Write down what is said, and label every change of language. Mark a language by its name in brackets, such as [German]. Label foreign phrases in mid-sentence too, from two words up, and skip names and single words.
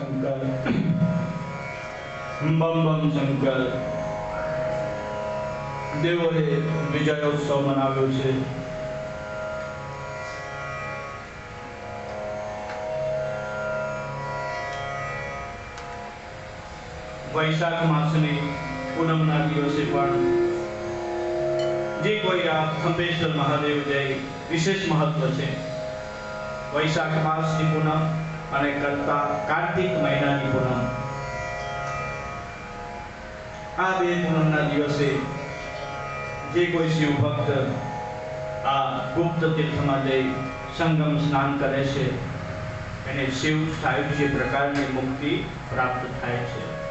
[Gujarati] શંકર, બમ બમ શંકર। દેવોએ વિજયોત્સવ મનાવ્યો છે। વૈશાખ માસની પૂનમના દિવસે પણ જે કોઈ આ ખંબેશ્વર મહાદેવ જય વિશેષ મહત્વ છે। વૈશાખ માસની પૂનમ અને કરતા કાર્તિક મહીનાની પૂનમ, આ બે પૂનમના દિવસે જે કોઈ શિવ ભક્ત આ ગુપ્ત તીર્થમાં જઈ સંગમ સ્નાન કરે છે એને શિવ સાયુજ્ય પ્રકારની મુક્તિ પ્રાપ્ત થાય છે।